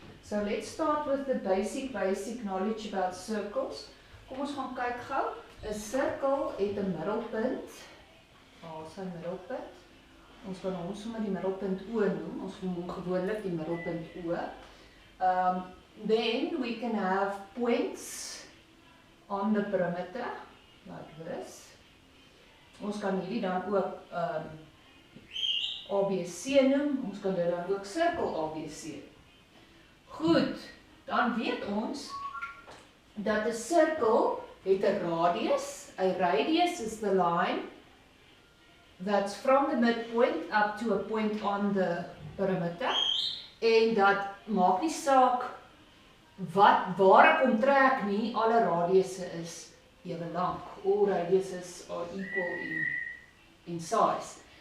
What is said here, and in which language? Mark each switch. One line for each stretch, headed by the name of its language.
English: So let's start with the basic knowledge about circles.
Afrikaans: Kom ons gaan kyk gou. 'n Sirkel het 'n middelpunt. Waar is sy middelpunt? Ons kan hom sommer die middelpunt O noem. Ons noem hom gewoonlik die middelpunt O.
English: Then we can have points on the perimeter, like this.
Afrikaans: Ons kan hierdie dan ook ABC noem, ons kan dit dan ook sirkel ABC. Goed, dan weet ons dat 'n sirkel het 'n radius.
English: 'n radius is the line that's from the midpoint up to a point on the perimeter.
Afrikaans: En dat maak nie saak waar ek hom trek nie, alle radiusse is ewe lank.
English: All radiuses are equal in size.